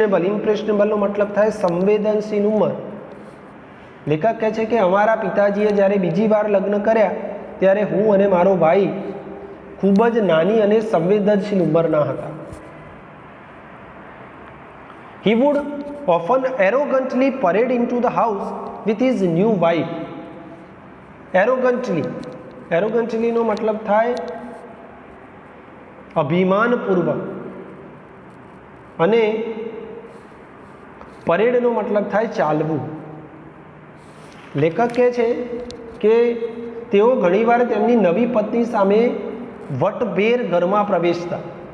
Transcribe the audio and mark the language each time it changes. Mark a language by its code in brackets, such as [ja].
[gu] ઇમ્પ્રેશનેબલનો મતલબ થાય સંવેદનશીલ ઉંમર. લેખક કહે છે કે અમારા પિતાજીએ જ્યારે બીજી વાર લગ્ન કર્યા ત્યારે હું અને મારો ભાઈ ખૂબ જ નાની અને સંવેદનશીલ ઉંમરના હતા. [en] He would often arrogantly parade into the house with his new wife. [gu] Arrogantly નો મતલબ થાય અભિમાનપૂર્વક, અને પરેડનો મતલબ થાય ચાલવું. લેખક કહે છે કે તેઓ ઘણીવાર તેમની નવી પત્ની સામે વટભેર ઘરમાં પ્રવેશતા.